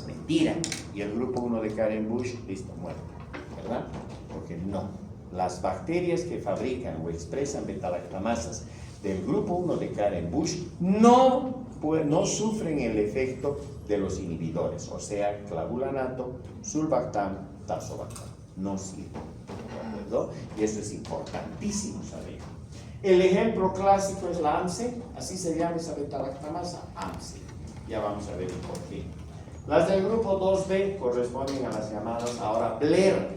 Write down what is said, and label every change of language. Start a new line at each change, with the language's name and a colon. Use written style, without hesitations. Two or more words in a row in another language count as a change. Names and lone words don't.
Spanish: Mentira. Y el grupo 1 de Karen Bush, listo, muerto. ¿Verdad? Porque no. Las bacterias que fabrican o expresan beta-lactamasas del grupo 1 de Karen Bush no sufren el efecto de los inhibidores, o sea, clavulanato, sulbactam, tazobactam. No sirven. ¿De acuerdo? Y eso es importantísimo saber. El ejemplo clásico es la AMSE, así se llama esa beta-lactamasa, AMSE. Ya vamos a ver por qué. Las del grupo 2B corresponden a las llamadas ahora Blair.